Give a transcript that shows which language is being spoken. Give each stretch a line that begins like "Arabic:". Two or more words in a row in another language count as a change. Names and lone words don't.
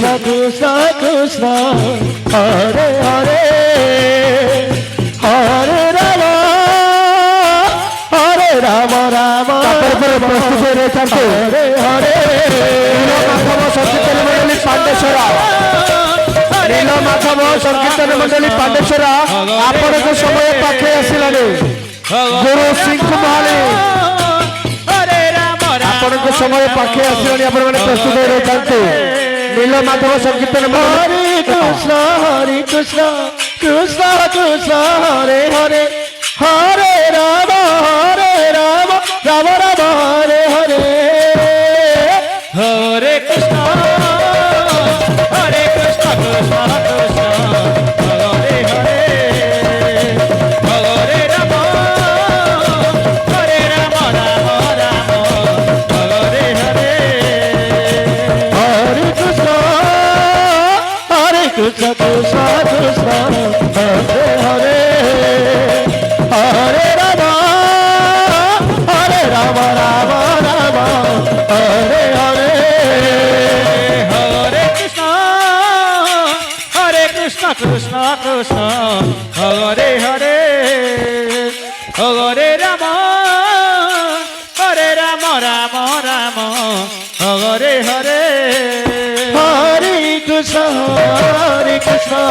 Bangla: কৃষ্ণ কৃষ্ণ হরে হরে হরে রাম রাম তারপরে প্রস্তুত হয়ে রয়েছেন তো হরে হরে
Odia: নীলমাধব সংকীর্তন মন্ডলী পাণ্ডেশ্বরা নীলমাধব সংকীর্তন মন্ডলী পাণ্ডেশ্বরা ଆପଣଙ୍କ ସମୟ ପାଖେଇ ଆସିଲାଣି ଗୁରୁ ସିଂହ ମହାଲି ଆପଣଙ୍କ ସମୟ ପାଖେଇ ଆସିଲାଣି ଆପଣମାନେ ପ୍ରସ୍ତୁତ ହୋଇ ରହିଥାନ୍ତୁ নীলমাধব ସଂକୀର୍ତ୍ତନ ମଣ୍ଡଳୀ ହରେ କୃଷ୍ଣ କୃଷ୍ଣ କୃଷ୍ଣ ହରେ ହରେ ହରେ ରାମ ରାମ ରାମ ହରେ ହରେ ହରେ କୃଷ୍ଣ କୃଷ୍ଣ କୃଷ୍ଣ ହରେ ହରେ ହରେ ରାମ ରାମ ରାମ ହରେ ହରେ हरे कृष्ण कृष्ण कृष्ण हरे हरे हरे राम
Hindi: राम राम हरे हरे हरे कृष्ण कृष्ण कृष्ण हरे हरे हरे राम राम राम हरे हरे हरे कृष्ण कृष्ण